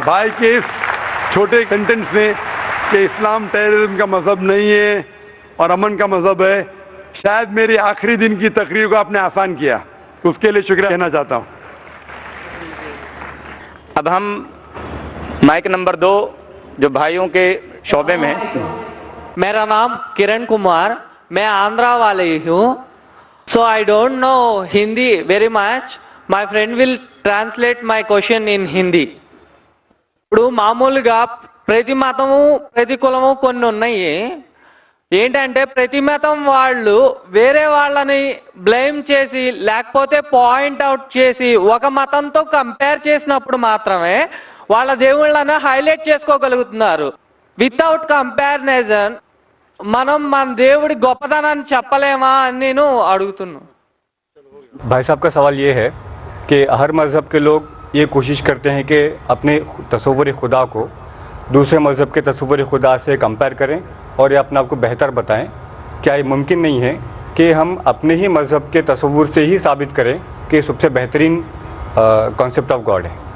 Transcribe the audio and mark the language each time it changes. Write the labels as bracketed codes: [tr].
[hi] भाई के इस छोटे सेंटेंस में कि इस्लाम टेररिज्म का मजहब नहीं है और अमन का मजहब है, शायद मेरे आखिरी दिन की तकरीर को आपने आसान किया, उसके लिए शुक्रिया कहना चाहता हूँ। अब हम माइक नंबर 2 जो भाइयों के शोबे में है। मेरा नाम किरण कुमार, मैं आंध्रा वाले हूँ। [en] So I don't know Hindi very much, my friend will translate my question in Hindi. [te] ఇప్పుడు మామూలుగా ప్రతి మతము ప్రతి కులము కొన్ని ఉన్నాయి. ఏంటంటే ప్రతి మతం వాళ్ళు వేరే వాళ్ళని బ్లేమ్ చేసి లేకపోతే పాయింట్ అవుట్ చేసి ఒక మతంతో కంపేర్ చేసినప్పుడు మాత్రమే వాళ్ళ దేవుళ్ళని హైలైట్ చేసుకోగలుగుతున్నారు. వితౌట్ కంపారిజన్ మనం మన దేవుడి గొప్పతనాన్ని చెప్పలేమా అని నేను అడుగుతున్నాను. [hi] भाई साहब का सवाल ये है कि हर मज़हब के लोग ये कोशिश करते हैं कि अपने तसव्वुर खुदा को दूसरे मज़हब के तसव्वुर खुदा से कंपेयर करें और ये अपने आप को बेहतर बताएं. क्या ये मुमकिन नहीं है कि हम अपने ही मज़हब के तसव्वुर से ही साबित करें कि सबसे बेहतरीन कॉन्सेप्ट ऑफ गॉड है?